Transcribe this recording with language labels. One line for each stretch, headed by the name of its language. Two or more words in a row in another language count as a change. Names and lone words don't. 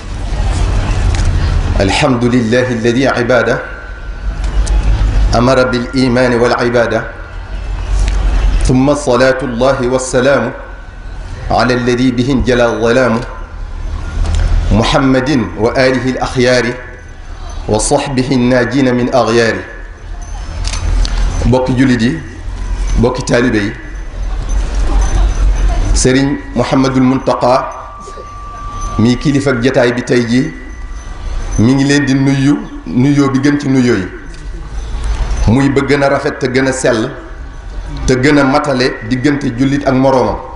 Arabic: الحمد لله الذي عباده أمر بالإيمان والعبادة، ثم صلاة الله والسلام على الذي به انجلى الظلام، محمد وآله الأخيار وصحبه الناجين من أغيار.
Wolof: bokki jullit yi, bokki taalibe yi, Sëriñ Mouhamadul Muntaqa mi kilifa ak jataay bi tey jii mi ngi leen di nuyoo bi gën ci nuyoo yi, muy ba gën a rafet te gën a sell te gën a matale diggante jullit ak moroomam.